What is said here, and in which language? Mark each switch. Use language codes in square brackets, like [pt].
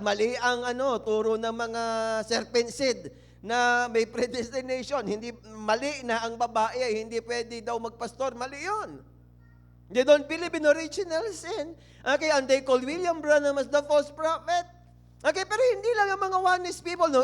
[tl] Mali ang turo ng mga serpent seed na may predestination. Hindi, mali na ang babae ay hindi pwede daw magpastor. Mali yun. [en] They don't believe in original sin. Okay, and they call William Branham as the false prophet. [tl] Okay, pero hindi lang ang mga oneness people, no?